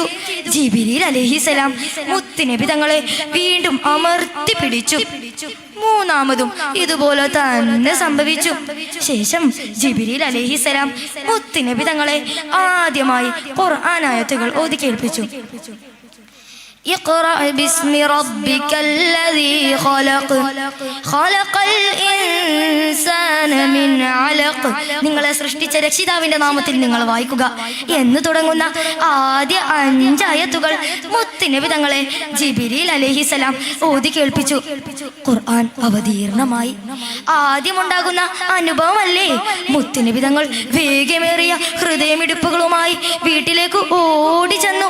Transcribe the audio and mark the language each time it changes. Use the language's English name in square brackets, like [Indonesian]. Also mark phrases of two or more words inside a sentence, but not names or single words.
[Malayalam] ജിബ്രീൽ അലൈഹിസ്സലാം മുത്തുനബി തങ്ങളെ വീണ്ടും അമർത്തി പിടിച്ചു. മൂന്നാമതും ഇതുപോലെ തന്നെ സംഭവിച്ചു. ശേഷം ജിബ്രീൽ അലൈഹിസ്സലാം മുത്തുനബി തങ്ങളെ ആദ്യമായി ഖുർആൻ ആയത്തുകൾ ഓതി കേൾപ്പിച്ചു. [Arabic] اقرأ باسم ربك الذي خلق خلق الإنسان من علق [Malayalam] നിങ്ങളെ സൃഷ്ടിച്ച രക്ഷിതാവിന്റെ നാമത്തിൽ നിങ്ങൾ വായിക്കുക എന്ന് തുടങ്ങുന്ന ആദ്യ 5 ആയത്തുകൾ മുത്തുനബി തങ്ങളെ ജിബ്രീൽ അലൈഹിസ്സലാം ഓതി കേൾപ്പിച്ചു. ഖുർആൻ അവതീർണമായി. ആദ്യമുണ്ടാകുന്ന അനുഭവമല്ലേ? മുത്തുനബി തങ്ങൾ വേഗമേറിയ ഹൃദയമിടിപ്പുകളുമായി വീട്ടിലേക്ക് ഓടി ചെന്നു.